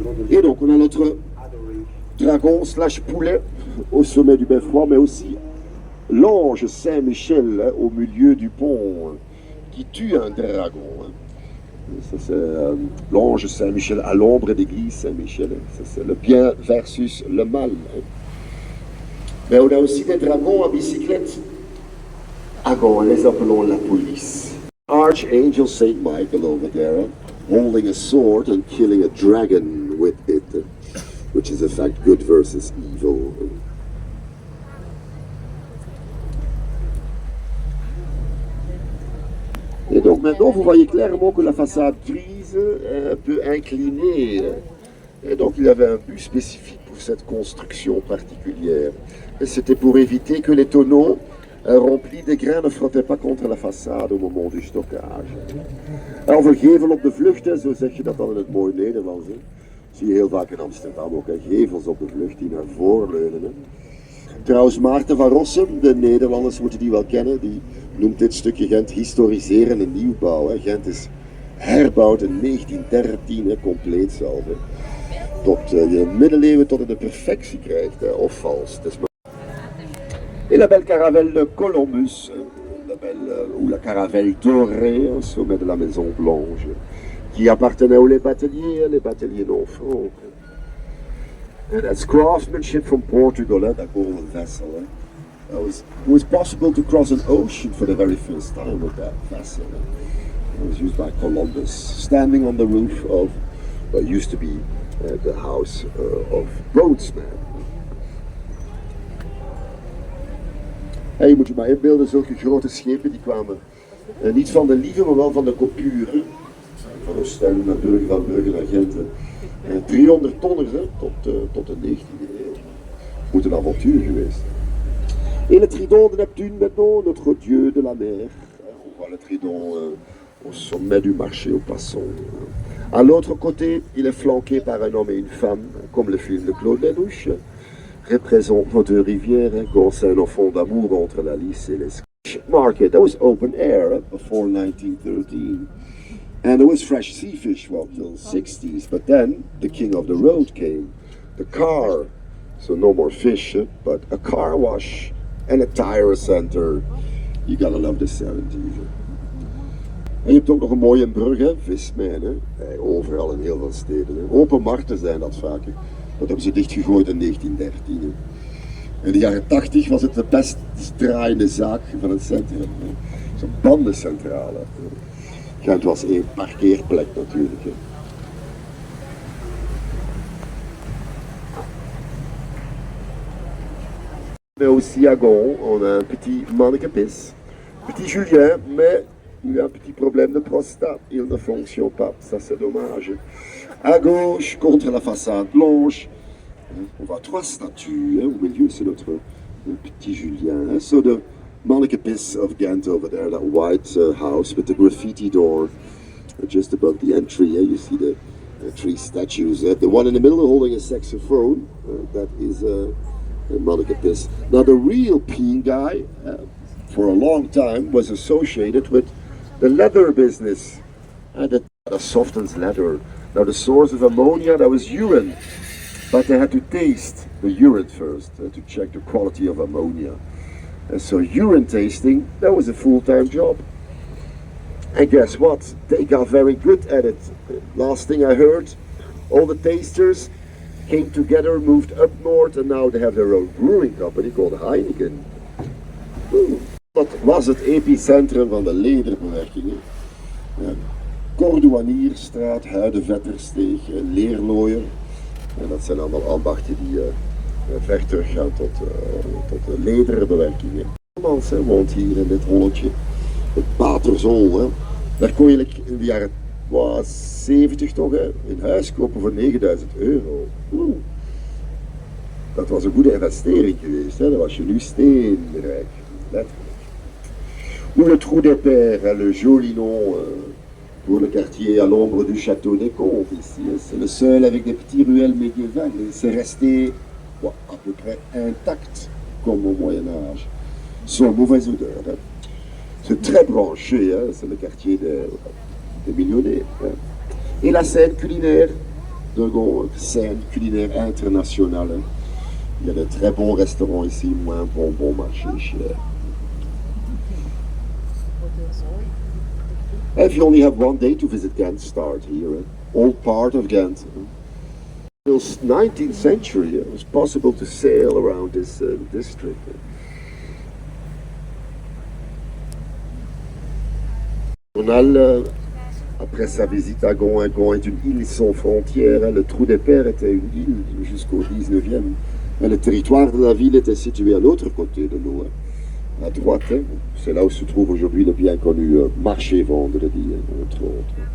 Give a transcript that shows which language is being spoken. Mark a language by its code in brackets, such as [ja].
[fr] Et donc on a notre dragon / poulet au sommet du beffroi, mais aussi l'ange Saint-Michel au milieu du pont qui tue un dragon. Ça c'est l'ange Saint-Michel à l'ombre d'église Saint-Michel. Ça c'est le bien versus le mal. Mais on a aussi des dragons à bicyclette. Agons, les appelons la police. [en] Archangel Saint Michael over there, holding a sword and killing a dragon with it, which is in fact good versus evil. [fr] Et donc maintenant vous voyez clairement que la façade grise est un peu inclinée. Et donc il y avait un but spécifique pour cette construction particulière. Et c'était pour éviter que les tonneaux remplis de grains ne frottaient pas contre la façade au moment du stockage. Alors [nl] voor gevel op de vlucht, zo zeg je dat dan in het mooie Nederlands. Zie je heel vaak in Amsterdam ook, gevels op de vlucht die naar voren leunen. Trouwens, Maarten van Rossum, de Nederlanders moeten die wel kennen, die noemt dit stukje Gent historiseren en nieuwbouw. Gent is herbouwd in 1913, compleet zelf. Tot je middeleeuwen tot in de perfectie krijgt, of vals. [fr] Et la belle caravelle de Columbus, ou la caravelle dorée au sommet de la Maison Blanche, qui appartenait aux les bateliers non-francs. [en] And that's craftsmanship from Portugal, that golden vessel. It was possible to cross an ocean for the very first time with that vessel. It was used by Columbus, standing on the roof of what used to be the house of Boatsman. [nl] En je moet je maar inbeelden, zulke grote schepen die kwamen niet van de Lieve, maar wel van de Coupure. Van Oostende naar Brugge, van Brugge naar Gent. 300 tonners tot de 19e eeuw. Moet een avontuur geweest. [fr] Et le trident de Neptune maintenant, notre dieu de la mer. On voit le trident au sommet du marché aux poissons. À l'autre côté, il est flanqué par un homme et une femme, comme le film de Claude Lelouch, représente nos deux rivières, quand c'est un enfant d'amour entre la Lys et les Market. [en] That was open air before 1913. And there was fresh sea fish, well, till 60s. But then the king of the road came, the car. So no more fish, but a car wash and a tire center. You gotta love the 70s. [nl] En je hebt ook nog een mooie brug, hè? Vismijn, hè? Overal in heel veel steden. Hè? Open markten zijn dat vaker. Dat hebben ze dichtgegooid in 1913. Hè? In de jaren 80 was het de best draaiende zaak van het centrum. Zo'n bandencentrale. Gent was één parkeerplek natuurlijk. Hè? [fr] Mais aussi à Ghent, on a un petit mannequin-pisse. Petit Julien, mais il a un petit problème de prostate. Il ne fonctionne pas, ça c'est dommage. À gauche, contre la façade blanche, on voit trois statues. Au milieu, c'est notre petit Julien. [en] So the mannequin-pisse of Ghent over there, that white house with the graffiti door just above the entry. You see the three statues. The one in the middle holding a saxophone, that is mannequin-pisse. Now the real peeing guy, for a long time, was associated with the leather business. That softens leather. Now the source of ammonia, that was urine. But they had to taste the urine first to check the quality of ammonia. And so urine tasting, that was a full-time job. And guess what? They got very good at it. Last thing I heard, all the tasters came together, moved up north, and now they have their own brewing company called Heineken. [nl] Dat was het epicentrum van de lederbewerkingen. Cordouanierstraat, Huidenvettersteeg, Leerlooier. En dat zijn allemaal ambachten die ver teruggaan tot de lederbewerkingen. Mans woont hier in dit holletje, het Paterzol. Hè. Daar kon je in de jaren 70 toch een huis kopen voor 9000 euro. Dat was een goede investering geweest, hè. Dan was je nu steenrijk, letterlijk. [fr] Ou le Trou des Pères, le joli nom pour le quartier à l'ombre du château des Comtes ici. C'est le seul avec des petits ruelles médiévales. C'est resté à peu près intact comme au Moyen-Âge. Sans mauvaise odeur. Hein. C'est très branché, hein. C'est le quartier des millionnaires. Hein. Et la scène culinaire de Ghent, scène culinaire internationale. Hein. Il y a de très bons restaurants ici, moins bon marché cher. [en] If you only have one day to visit Ghent, start here. All part of Ghent. Till 19th century, it was possible to sail around this district. [fr] Journal, après sa visite à Ghent, Ghent est une île sans frontières. Le Trou des Pères était une île jusqu'au 19e. Le territoire de la ville était situé à l'autre côté de l'eau. À droite, hein. C'est là où se trouve aujourd'hui le bien connu marché vendredi, entre autres.